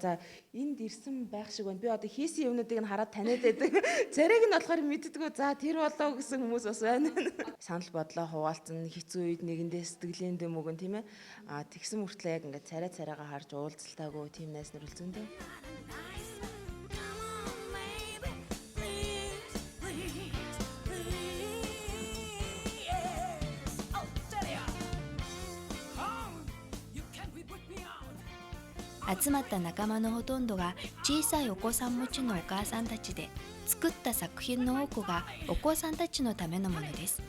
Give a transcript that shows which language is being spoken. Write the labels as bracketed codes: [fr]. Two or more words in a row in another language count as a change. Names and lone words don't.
[mn] За энд ирсэн байх шиг байна. Би одоо хийсэн юмнуудыг нь хараад таниад байдаг. Царайг нь болохоор мэддэггүй. За тэр болоо гэсэн хүмүүс бас байна. Санал бодлоо хуваалцсан хэцүү үед нэгэндээ сэтгэлийн дэм өгөн тийм ээ. Тэгсэн мөртлөө яг ингээд царайгаа харж уулзалтаагүй тийм найз нар л зөндөө. [ja] 集まった仲間のほとんどが小さいお子さん持ちのお母さんたちで、作った作品の多くがお子さんたちのためのものです。